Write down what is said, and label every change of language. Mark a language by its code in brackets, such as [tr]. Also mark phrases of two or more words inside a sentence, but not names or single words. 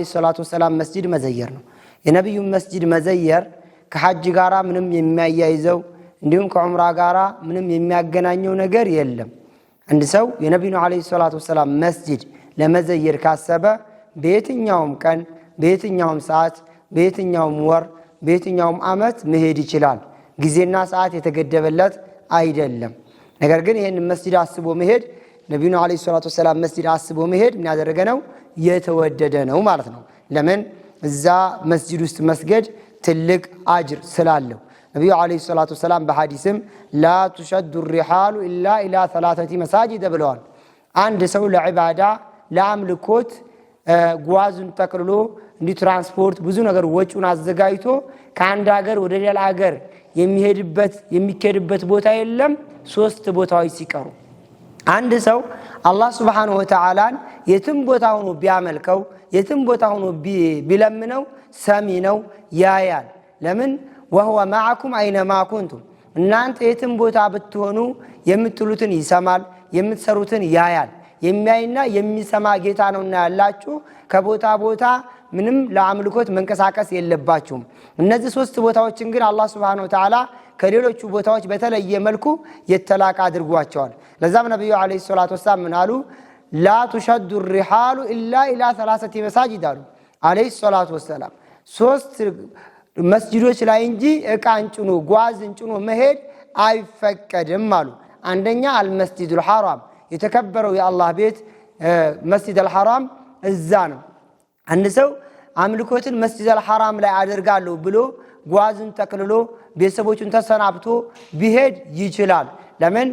[ar] الصلاة والسلام [am] መስጂድ መዘየር ነው። የነብዩን መስጂድ መዘየር ከሐጅ ጋራ ምንም የሚያያይዘው እንዲሁም ከዑምራ ጋራ ምንም የሚያገናኘው ነገር የለም። አንድ ሰው የነብዩን [ar] عليه الصلاة والسلام [am] መስጂድ ለመዘየር ካሰበ በየትኛውም ቀን በየትኛውም ሰዓት በየትኛውም ወር በየትኛውም አመት መሄድ ይችላል። ጊዜና ሰዓት የተገደበለት አይደለም። ነገር ግን ይሄን መስጂድ አስቦ መሄድ ነብዩን [ar] عليه الصلاة والسلام [am] መስጂድ አስቦ መሄድ ምን ያደረገ ነው? የተወደደ ነው ማለት ነው። ለምን? እዛ መስጂድ ውስጥ መስገድ ትልቅ አጅር ስላለው። ነብዩ [ar] عليه الصلاة والسلام [am] በሐዲስም [ar] لا تشد الرحال إلا إلى ثلاثة مساجد [am] ብለዋል። አንድ ሰው ለዒባዳ ለአምልኮት ጓዙን ተከልሎ እንዲ ትራንስፖርት ብዙ ነገር ወጪውን አዘጋጅቶ ከአንድ ሀገር ወደ ሌላ ሀገር የሚሄድበት ቦታ የለም ሶስት ቦታዎች ሲቀሩ። አንድ ሰው አላህ [ar] سبحانه وتعالى [am] የትም ቦታ ሆኖ ቢያመልከው የትም ቦታ ሆኖ ቢለምነው ሰሚ ነው ያያል። ለምን? [ar] وهو معكم اينما كنتم [am] እናንተ የትም ቦታ ብትሆኑ የምትሉትን ይሰማል የምትሰሩትን ያያል። የሚያይና የሚሰማ ጌታ ነውና ያላችሁ ከቦታ ቦታ ምንም ለአምልኮት መንቀሳቀስ የለባችሁም። እነዚህ ሶስት ቦታዎችን ግን አላህ [ar] سبحانه وتعالى [am] ከሌሎቹ ቦታዎች በተለየ መልኩ የተላቀ አድርጓቸዋል። ለዛም ነብዩ [ar] عليه الصلاة والسلام [am] ምን አሉ? [ar] لا تشد الرحال الا الى ثلاثه مساجد [am] አሉ [ar] عليه الصلاة والسلام። [am] ሶስት መስጂዶች ላይ እንጂ እቃን ጭኖ ጓዝን ጭኖ መሄድ አይፈቀድም አሉ። አንደኛ አልመስጂዱል ሐራም የተከበረው የአላህ ቤት መስጂዱል ሐራም እዛ ነው። አንድ ሰው አምልኮትን መስጂዱል ሐራም ላይ አደርጋለሁ ብሎ ጓዝን ተከልሎ ቤተሰቦቹን ተሰናብቶ ቢሄድ ይችላል። ለምን?